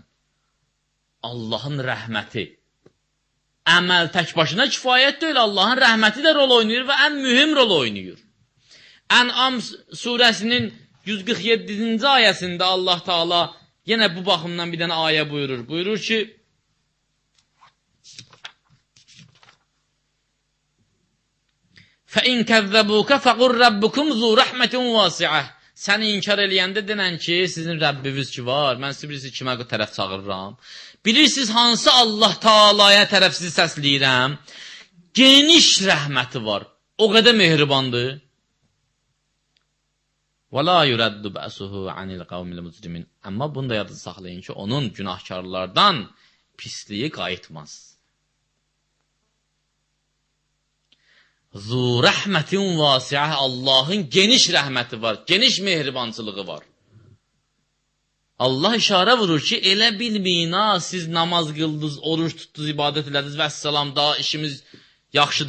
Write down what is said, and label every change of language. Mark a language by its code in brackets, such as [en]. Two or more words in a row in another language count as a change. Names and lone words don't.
[az] Allahın rəhməti. Əməl tək başına kifayət deyil. Allahın rəhməti də rol oynayır və ən mühüm rol oynayır. Ən'am surəsinin 147-ci ayəsində Allah Teala yenə bu baxımdan bir dənə ayə buyurur. Buyurur ki, [ar] فَاِنْ كَذَّبُوكَ فَقُرْ رَبُّكُمْ ذُو رَحْمَةٍ وَاسِعَةٍ. [az] Səni inkar eləyəndə denən ki, sizin Rəbbiniz ki var, mən sizi bilirsiniz kimə tərəf çağırıram. Bilirsiniz hansı Allah Taala'ya tərəf sizi səsləyirəm. Geniş rəhməti var. O qədər mehribandır. [ar] وَلَا يُرَدُّ بَأْسُهُ عَنِ الْقَوْمِ الْمُجْرِمِينَ. [az] Amma bunu da yadda saxlayın ki, onun günahkarlardan pisliyi qayıtmaz. [ar] ذُو رَحْمَةٍ وَاسِعَةٍ. [az] Allahın geniş rəhməti var, geniş mehribançılığı var. Allah işarə vurur ki, elə bilməyin ha, siz namaz qıldınız, oruç tutdunuz, ibadət elədiniz və əssalam, daha işimiz yaxşıdır.